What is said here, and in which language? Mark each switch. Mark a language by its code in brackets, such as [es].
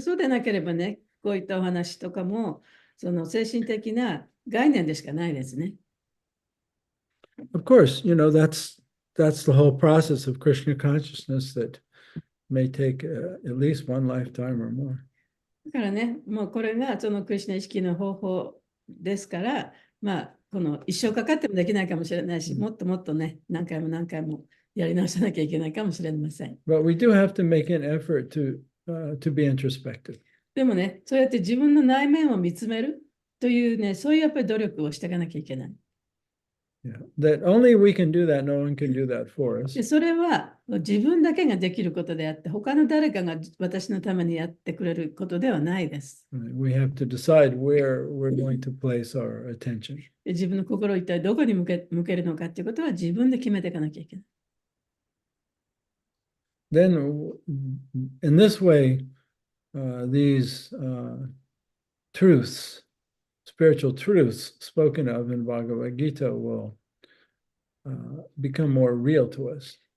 [ja] そうでなければね、こういったお話とかも、その精神的な概念でしかないですね。 [en] Of course, that's the whole process of Krishna consciousness that may take at least one lifetime or more. [ja] だからね、もうこれがそのクリシュナ意識の方法ですから、この一生かかってもできないかもしれないし、もっともっとね、何回も何回もやり直さなきゃいけないかもしれません。 [en] But we do have to make an effort to be introspective. [ja] でもね、そうやって自分の内面を見つめるというね、そういうやっぱり努力をしていかなきゃいけない。 [en] Yeah. That only we can do that, no one can do that for us. [ja] でそれは自分だけができることであって、他の誰かが私のためにやってくれることではないです。 [en] We have to decide where we're going to place our attention. [ja] で自分の心を一体どこに向けるのかということは自分で決めていかなきゃいけない。 [en] Then, in this way, these truths, spiritual truths spoken of in Bhagavad Gita will become more real to us.